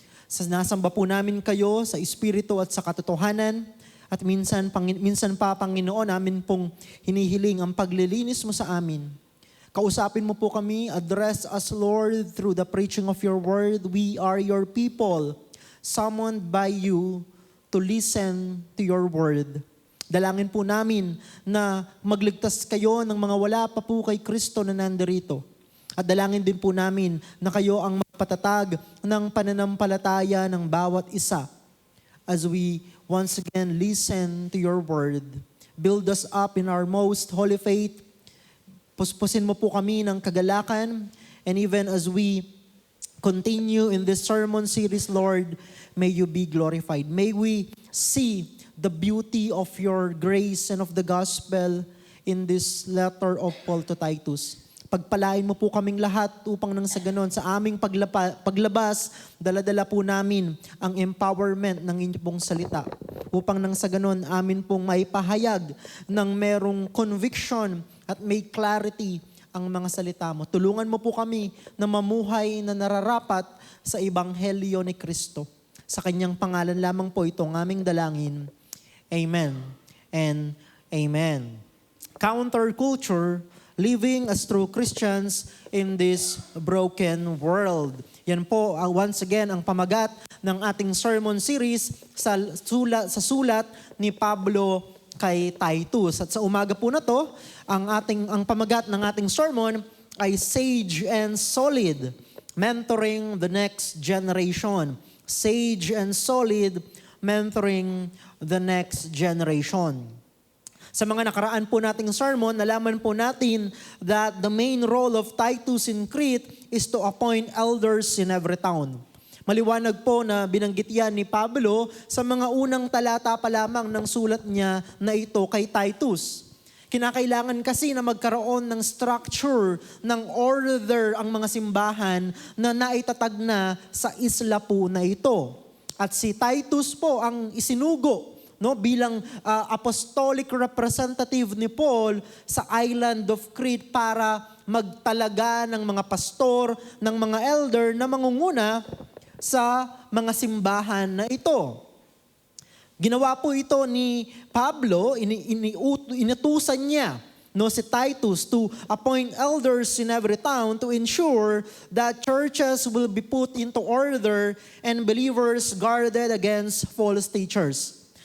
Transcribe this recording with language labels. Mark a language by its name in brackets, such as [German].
[Filipino] Nasamba po namin kayo sa Espiritu at sa katotohanan at minsan pa, Panginoon, namin pong hinihiling ang paglilinis mo sa amin. Kausapin mo po kami, [English] address us, Lord, through the preaching of your word. We are your people, summoned by you to listen to your word. [Filipino] Dalangin po namin na magligtas kayo ng mga wala pa po kay Kristo na nandirito. At dalangin din po namin na kayo ang magpatatag ng pananampalataya ng bawat isa [English] as we once again listen to your word. Build us up in our most holy faith. [Filipino] Puspusin mo po kami ng kagalakan, [English] and even as we continue in this sermon series, Lord, may you be glorified. May we see the beauty of your grace and of the gospel in this letter of Paul to Titus. [Filipino] Pagpalain mo po kaming lahat upang nang sa ganon, sa aming paglabas, dala-dala po namin ang empowerment ng inyong pong salita. Upang nang sa ganon, amin pong maipahayag ng merong conviction at may clarity ang mga salita mo. Tulungan mo po kami na mamuhay na nararapat sa Ebanghelyo ni Kristo. Sa kanyang pangalan lamang po itong aming dalangin. Amen and amen. [English] Counterculture, living as true Christians in this broken world. [Filipino] Yan po, once again, ang pamagat ng ating sermon series sa sulat ni Pablo kay Titus. At sa umaga po na to, ang pamagat ng ating sermon ay Sage and Solid, Mentoring the Next Generation. [English] Sage and Solid, Mentoring the Next Generation. [Filipino] Sa mga nakaraan po nating sermon, nalaman po natin [English] that the main role of Titus in Crete is to appoint elders in every town. [Filipino] Maliwanag po na binanggit yan ni Pablo sa mga unang talata pa lamang ng sulat niya na ito kay Titus. Kinakailangan kasi na magkaroon ng structure, ng order ang mga simbahan na naitatag na sa isla po na ito. At si Titus po ang isinugo bilang apostolic representative ni Paul sa island of Crete para magtalaga ng mga pastor, ng mga elder na mangunguna sa mga simbahan na ito. Ginawa po ito ni Pablo, inutusan niya si Titus [English] to appoint elders in every town to ensure that churches will be put into order and believers guarded against false teachers.